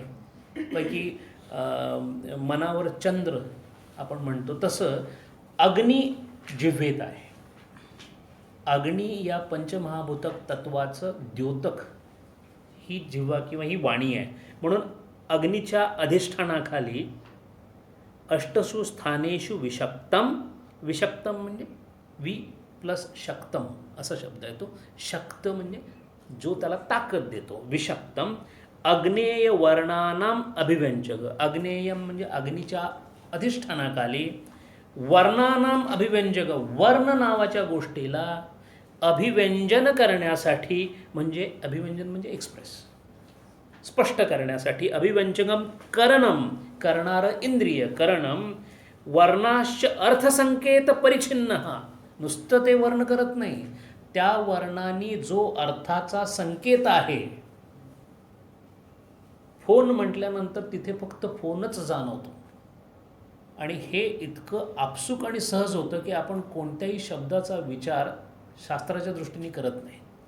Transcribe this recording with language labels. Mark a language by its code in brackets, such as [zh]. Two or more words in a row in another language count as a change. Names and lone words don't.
[mr] पैकी मनावर चंद्र आपण म्हणतो तसं अग्नी जिव्हेत आहे. अग्नी या पंचमहाभूत तत्वाचं द्योतक ही जिव्हा किंवा ही वाणी आहे. म्हणून अग्नीच्या अधिष्ठानाखाली [sa] अष्टसु स्थानेषु विषक्तम. [mr] विषक्तम म्हणजे वि प्लस शक्तम असा शब्द आहे. तो शक्त म्हणजे जो त्याला ताकद देतो. [sa] विषक्तम अग्नेय वर्णानाम अभिव्यंजक. [mr] अग्नेयम म्हणजे अग्नीच्या अधिष्ठानाखाली [sa] वर्णानाम अभिव्यंजक, [mr] वर्ण नावाच्या गोष्टीला अभिव्यंजन करण्यासाठी, म्हणजे अभिव्यंजन म्हणजे एक्सप्रेस, स्पष्ट करण्यासाठी. [sa] अभिव्यंजकम करणम, [mr] करणारं इंद्रिय करणम. [sa] वर्णाश्च अर्थसंकेत परिच्छिन्न. [mr] नुसतं ते वर्ण करत नाही, त्या वर्णांनी जो अर्थाचा संकेत आहे. फोन म्हटल्यानंतर तिथे फक्त फोनच जाणवतो. आणि हे इतकं आपसूक आणि सहज होतं की आपण कोणत्याही शब्दाचा विचार शास्त्राच्या दृष्टीने करत नाही.